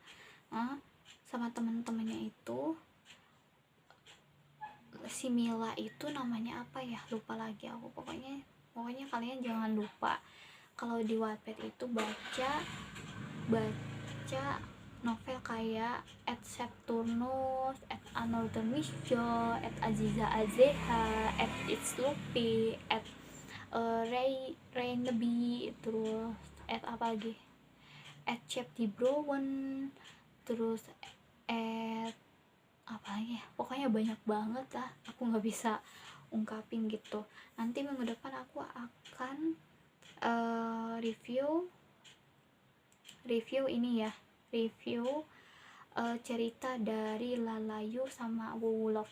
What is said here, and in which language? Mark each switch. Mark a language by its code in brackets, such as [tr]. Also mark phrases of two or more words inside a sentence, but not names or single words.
[id] Sama temen-temennya itu si Mila itu namanya apa ya? Lupa lagi aku. Pokoknya kalian jangan lupa kalau di Wattpad itu baca novel kayak At Septurnus, At Another Miss Jo, At Aziza Azeha, At It's Lupi, At Rainaby, terus At apa lagi? At Chapty Browen, terus At apa lagi ya? Pokoknya banyak banget lah, aku nggak bisa ungkapin gitu. Nanti minggu depan aku akan review ini ya, cerita dari Lalayu sama Wuwulov.